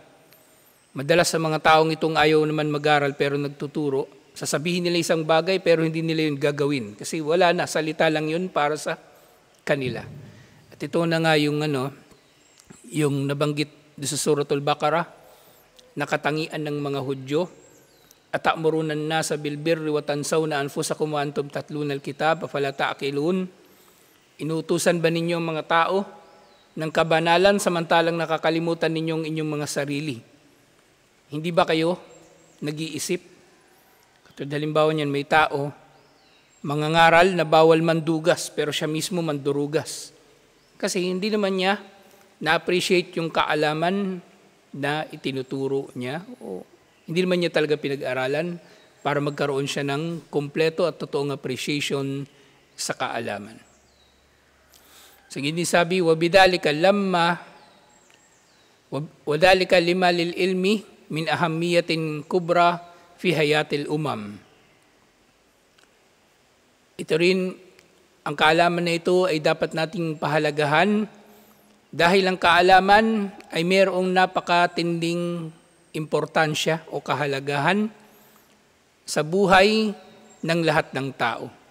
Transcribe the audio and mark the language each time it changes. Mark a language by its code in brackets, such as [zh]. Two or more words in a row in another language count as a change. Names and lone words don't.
[tl] Madalas sa mga taong itong ayaw naman mag-aral pero nagtuturo, sasabihin nila isang bagay pero hindi nila yun gagawin kasi wala na, salita lang yun para sa kanila. At ito na nga yung yung nabanggit sa Suratul Baqarah, nakatangian ng mga Hudyo, [ar] أتأمرون الناس بالبر وتنسون أنفسكم وأنتم تتلون الكتاب أفلا تعقلون. [tl] Inutusan ba ninyo ang mga tao ng kabanalan samantalang nakakalimutan ninyo ang inyong mga sarili? Hindi ba kayo nag-iisip? Katulad halimbawa niyan, may tao mangangaral na bawal mandugas pero siya mismo mandurugas. Kasi hindi naman niya na-appreciate yung kaalaman na itinuturo niya o hindi naman niya talaga pinag-aralan para magkaroon siya ng kompleto at totoong appreciation sa kaalaman. So, hindi sabi, [ar] وَبِذَلِكَ لِمَا لِلْإِلْمِ مِنْ أَهَمِّيَةٍ كُبْرَى فِي حَيَاةِ الْأُمَمِ. [tl] Ito rin, ang kaalaman na ito ay dapat nating pahalagahan dahil ang kaalaman ay mayroong napakatinding importansya o kahalagahan sa buhay ng lahat ng tao.